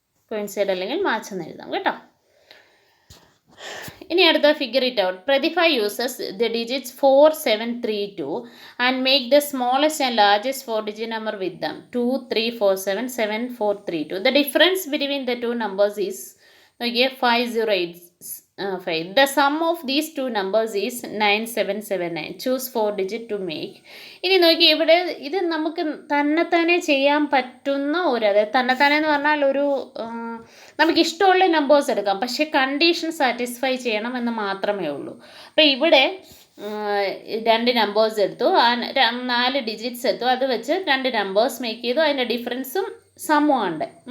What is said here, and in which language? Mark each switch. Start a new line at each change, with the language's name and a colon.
Malayalam: Coincide അല്ലെങ്കിൽ match എന്ന് എഴുതാം കേട്ടോ. ഇനി അടുത്ത
English: Figure it out. Pratibha uses the digits 4, 7, 3, 2 and make the smallest and largest 4-digit number with them. 2, 3, 4, 7, 7, 4, 3, 2. The difference between the two numbers is 5085. The sum of these two numbers is 9779. Choose 4-digit to make.
Malayalam: ഇനി നോക്കി, ഇവിടെ ഇത് നമുക്ക് തന്നെത്താനെ ചെയ്യാൻ പറ്റുന്ന അതായത് തന്നെത്താനെ എന്ന് പറഞ്ഞാൽ നമുക്ക് ഇഷ്ടമുള്ള നമ്പേഴ്സ് എടുക്കാം, പക്ഷേ കണ്ടീഷൻ സാറ്റിസ്ഫൈ ചെയ്യണം എന്ന് മാത്രമേ ഉള്ളൂ. അപ്പോൾ ഇവിടെ 2 നമ്പേഴ്സ് എടുത്തു, 4 ഡിജിറ്റ്സ് എടുത്തു, അത് വെച്ച് 2 നമ്പേഴ്സ് മേക്ക് ചെയ്തു, അതിൻ്റെ ഡിഫറൻസും സമൂഹമുണ്ട്.